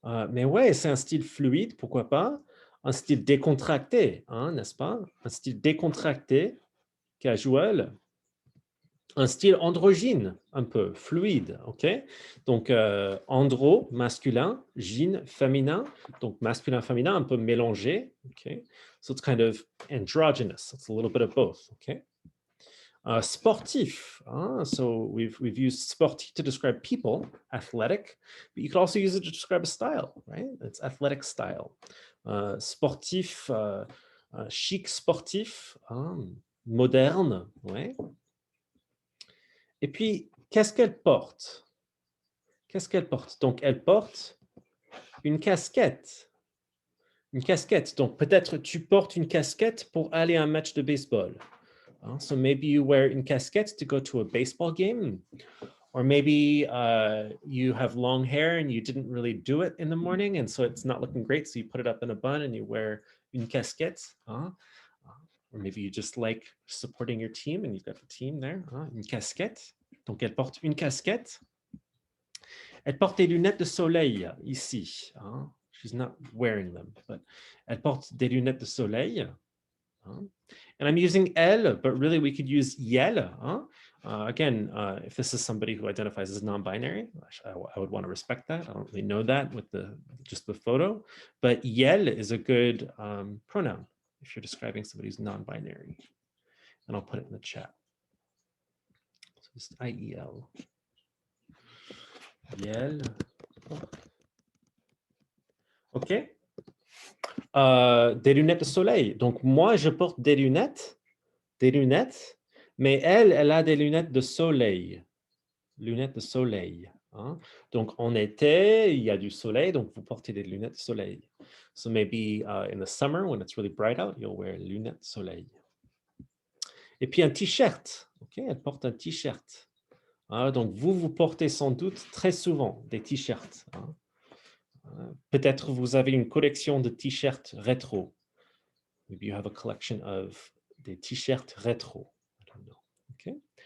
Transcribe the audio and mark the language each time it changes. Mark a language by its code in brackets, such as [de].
[fr] Mais ouais, c'est un style fluide, pourquoi pas? Un style décontracté, hein, n'est-ce pas? Un style décontracté, casual. Un style androgyne, un peu fluide, ok? Donc, andro, masculin, gyne, féminin. Donc, masculin, féminin, un peu mélangé, ok? [en] So it's kind of androgynous. It's a little bit of both, okay? Sportif, so we've used sportif to describe people, athletic, but you could also use it to describe a style, right? It's athletic style. Sportif, chic sportif, moderne, ouais. [fr] Et puis, qu'est-ce qu'elle porte? Qu'est-ce qu'elle porte? Donc, elle porte une casquette. Une casquette. Donc, peut-être tu portes une casquette pour aller à un match de baseball. [en] So maybe you wear une casquette to go to a baseball game, or maybe you have long hair and you didn't really do it in the morning, and so it's not looking great, so you put it up in a bun and you wear une casquette. Or maybe you just like supporting your team and you've got the team there. [fr] Une casquette. Donc, elle porte une casquette. Elle porte des lunettes de soleil ici. [en] She's not wearing them, but [fr] elle porte des lunettes de soleil. [en] And I'm using elle, but really we could use yel. Again, if this is somebody who identifies as non-binary, I would want to respect that. I don't really know that with just the photo, but yel is a good pronoun if you're describing somebody who's non-binary. And I'll put it in the chat. So just IEL. Yel. [fr] OK. Des lunettes de soleil. Donc, moi, je porte des lunettes, mais elle a des lunettes de soleil. Lunettes de soleil. Donc, en été, il y a du soleil, donc vous portez des lunettes de soleil. [en] So maybe in the summer, when it's really bright out, you'll wear lunettes de soleil. [fr] Et puis un t-shirt. OK, elle porte un t-shirt. Donc, vous portez sans doute très souvent des t-shirts. Peut-être vous avez une collection de t-shirts rétro. [en] Maybe you have a collection of [fr] des t-shirts rétro. [en] I don't know. Okay.